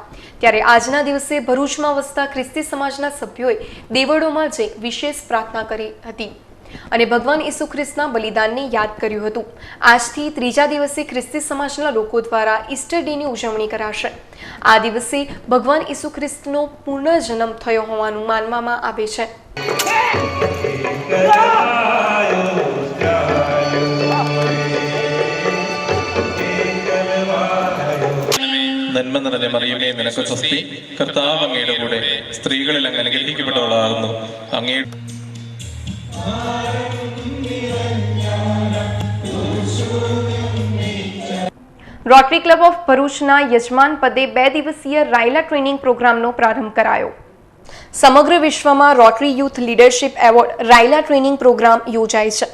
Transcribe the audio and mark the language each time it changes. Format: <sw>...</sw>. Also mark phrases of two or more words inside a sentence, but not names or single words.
<gu>ત્યારે આજના દિવસે ભરૂચમાં વસતા ખ્રિસ્તી સમાજના સભ્યોએ દેવળોમાં જઈ વિશેષ પ્રાર્થના કરી હતી અને ભગવાન ઈસુ ખ્રિસ્તના બલિદાનને યાદ કર્યું હતું. આજથી ત્રીજા દિવસે ખ્રિસ્તી સમાજના લોકો દ્વારા ઈસ્ટર ડેની ઉજવણી કરાશે. આ દિવસે ભગવાન ઈસુ ખ્રિસ્તનો પુનર્જન્મ થયો હોવાનું માનવામાં આવે છે.</gu> <ml>നന്മ നിറഞ്ഞ മറിയമേ നിനക്ക് സ്വസ്തി, കർത്താവ് അങ്ങയുടെ കൂടെ സ്ത്രീകളിൽ അങ്ങ് അനുഗ്രഹിക്കപ്പെട്ടവളാകുന്നു. അങ്ങേ</ml> <gu>રોટરી ક્લબ ઓફ ભરૂચના યજમાન પદે 2 દિવસીય રાયલા ટ્રેનિંગ પ્રોગ્રામનો પ્રારંભ કરાયો. સમગ્ર વિશ્વમાં રોટરી યુથ લીડરશિપ એવોર્ડ રાયલા ટ્રેનિંગ પ્રોગ્રામ યોજાય છે.</gu>